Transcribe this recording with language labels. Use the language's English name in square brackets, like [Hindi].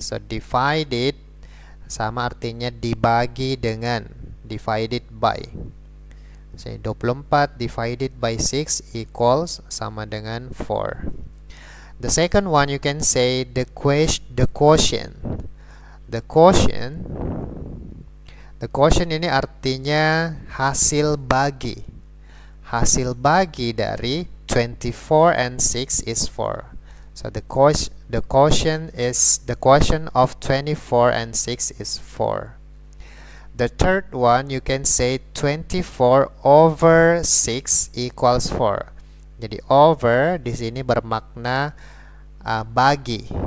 [Indonesian] So divided sama artinya dibagi dengan, divided by. [English] So 24 divided by 6 equals [Indonesian] sama dengan [English] 4. The second one you can say the quotient. [Indonesian] The quotient ini artinya hasil bagi. Hasil bagi dari 24 [English] and 6 is 4. So the quotient of 24 and 6 is 4. The third one you can say 24 over 6 equals 4. [Indonesian] Jadi over di sini bermakna bagi.